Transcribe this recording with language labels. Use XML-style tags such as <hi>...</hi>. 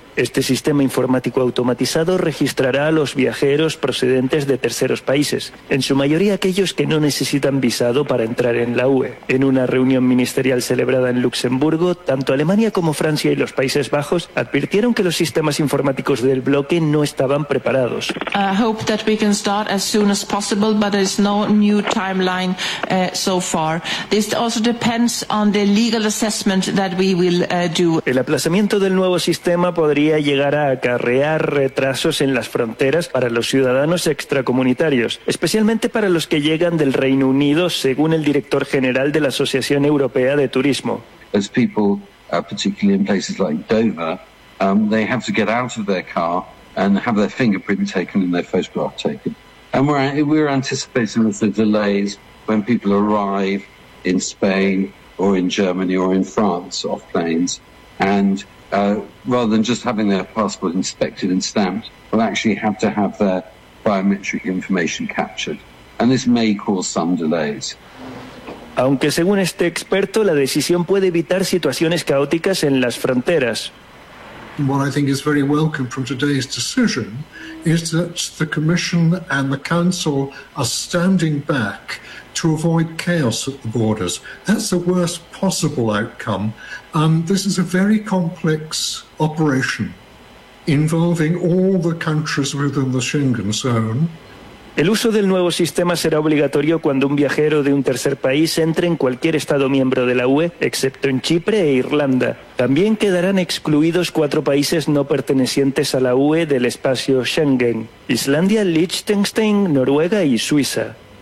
<es>Este sistema informático automatizado registrará a los viajeros procedentes de terceros países, en su mayoría aquellos que no necesitan visado para entrar en la UE. En una reunión ministerial celebrada en Luxemburgo, tanto Alemania como Francia y los Países Bajos advirtieron que los sistemas informáticos del bloque no estaban preparados.</es> <en>I hope that we can start as soon as possible, but there's no new timeline so far. This also depends on the legal assessment that we will do.</en> <es>El aplazamiento del nuevo sistema podría llegar a acarrear retrasos en las fronteras para los ciudadanos extracomunitarios, especialmente para los que llegan del Reino Unido, según el director general de la Asociación Europea de Turismo.</es> <en>As people, particularly in places like Dover, they have to get out of their car and have their fingerprint taken and their photograph taken. And we're anticipating that the delays when people arrive in Spain or in Germany or in France off planes, and rather than just having their passport inspected and stamped, will actually have to have their biometric information captured. And this may cause some delays.</en> <es>Aunque según este experto, la decisión puede evitar situaciones caóticas en las fronteras.</es> <en>What I think is very welcome from today's decision is that the Commission and the Council are standing back to avoid chaos at the borders. That's the worst possible outcome. This is a very complex operation involving all the countries within the Schengen zone.</en> <es>El uso del nuevo sistema será obligatorio cuando un viajero de un tercer país entre en cualquier Estado miembro de la UE, excepto en Chipre e Irlanda. También quedarán excluidos cuatro países no pertenecientes a la UE del espacio Schengen: Islandia, Liechtenstein, Noruega y Suiza.</es>